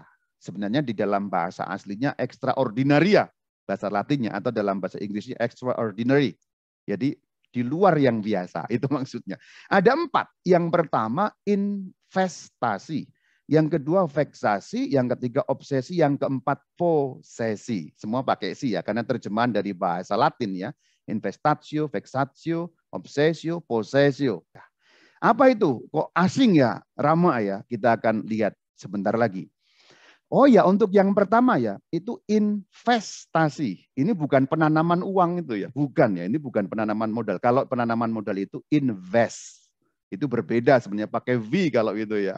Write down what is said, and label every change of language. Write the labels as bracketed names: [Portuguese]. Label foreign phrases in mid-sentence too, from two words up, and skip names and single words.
[Indonesian] Sebenarnya di dalam bahasa aslinya extraordinaria, bahasa Latinnya, atau dalam bahasa Inggrisnya extraordinary. Jadi di luar yang biasa, itu maksudnya. Ada 4. Yang pertama investasi. Yang kedua veksasi, yang ketiga obsesi, yang keempat posesi. Semua pakai si ya, karena terjemahan dari bahasa Latin ya. [Latin] Investatio, vexatio, obsesio, possessio. [Indonesian] Apa itu? Kok asing ya, Rama ya? Kita akan lihat sebentar lagi. Oh ya, untuk yang pertama ya, itu investasi. Ini bukan penanaman uang itu ya, bukan ya. Ini bukan penanaman modal. Kalau penanaman modal itu invest. Itu berbeda sebenarnya, pakai V kalau itu ya.